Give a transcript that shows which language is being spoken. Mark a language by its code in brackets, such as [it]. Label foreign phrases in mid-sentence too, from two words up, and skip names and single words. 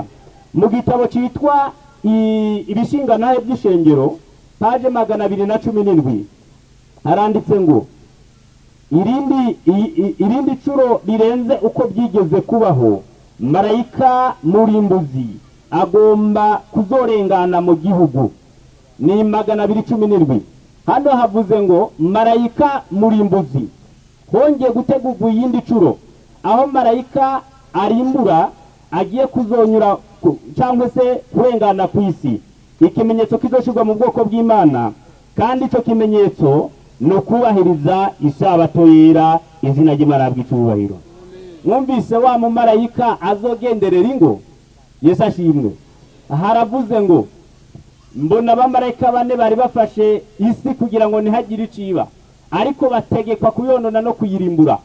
[rn] Mu gitabo cyitwa ibishinganahe by'ishengero paje 217 haranditse ngo irindi curo rirenze uko byigeze kubaho marayika murimbuzi agomba kuzorengana mu gihugu. Ni 217 hano havuze ngo marayika murimbuzi hongeye gutegurwa iyindi curo aho marayika arimbura agiye kuzonyura cyangwa se kurengana ku isi. Ikimenyetso kizoshirwa mu bwoko bw'Imana kandi ico kimenyetso no kubahiriza isabato yera izina ry'Imana bw'icubahiro. Mwumvise wa mu marayika azogenderera ingo Yesu ashimwe. Haravuze ngo mbona abamarayika bane bari bafashe isi kugira ngo ntihagire iciba ariko bategekwa kuyonona no kuyirimbura.